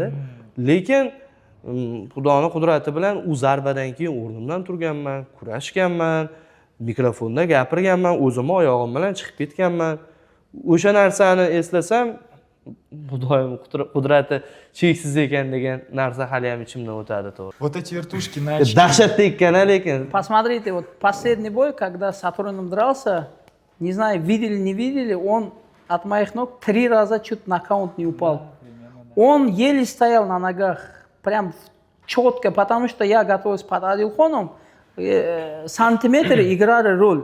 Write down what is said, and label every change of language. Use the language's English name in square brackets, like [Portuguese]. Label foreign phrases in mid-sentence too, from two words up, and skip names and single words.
[Uzbek] Lekin Xudoning qudrati bilan u zarbadan keyin o'rnimdan turganman, kurashganman, mikrofonda gapirganman, o'zimni oyog'im bilan chiqib ketganman. O'sha narsani eslasam, Xudoning qudrati cheksiz ekan degan narsa hali ham ichimdan o'tadi, to'g'ri. [Russian] Вот эти вертушки на очки. [Uzbek] Dahshatli ekan, lekin. [Russian] Посмотрите, вот последний бой, когда с Сатурном дрался, не знаю, видели, не видели, он от моих ног 3 раза чуть нокаут не упал. Он еле стоял на ногах, прям четко, потому что я готовился под Адилхоном, сантиметры играли роль.